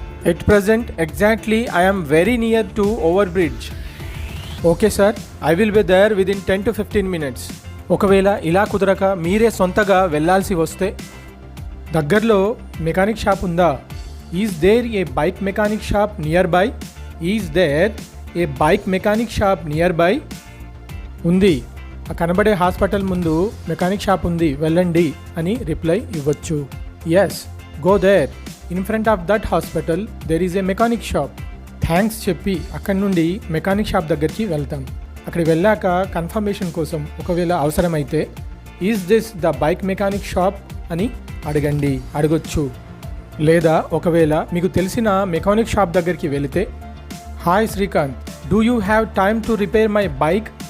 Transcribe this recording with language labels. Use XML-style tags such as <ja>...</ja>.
<en>At present, exactly, I am very near to overbridge. Okay sir, I will be there within 10 to 15 minutes.</en> <te>ఒకవేళ ఇలా కుదరక మీరే సొంతగా వెళ్ళాల్సి వస్తే, దగ్గరలో మెకానిక్ షాప్ ఉందా?</te> <en>Is there a bike mechanic shop nearby? Is there a bike mechanic shop nearby?</en> <te>ఉంది, ఆ కనబడే హాస్పిటల్ ముందు మెకానిక్ షాప్ ఉంది, వెళ్ళండి అని రిప్లై ఇవ్వచ్చు.</te> <en>Yes, go there. In front of that hospital there is a mechanic shop.</en> <te>Thanks చెప్పి అక్కడి నుండి మెకానిక్ షాప్ దగ్గరికి వెళ్తాం. అక్కడికి వెళ్ళాక కన్ఫర్మేషన్ కోసం ఒకవేళ అవసరమైతే,</te> <en>is this the bike mechanic shop</en> <te>అని అడగొచ్చు. లేదా ఒకవేళ మీకు తెలిసిన మెకానిక్ షాప్ దగ్గరికి వెళితే,</te> <en>Hi Srikanth, do you have time to repair my bike?</en>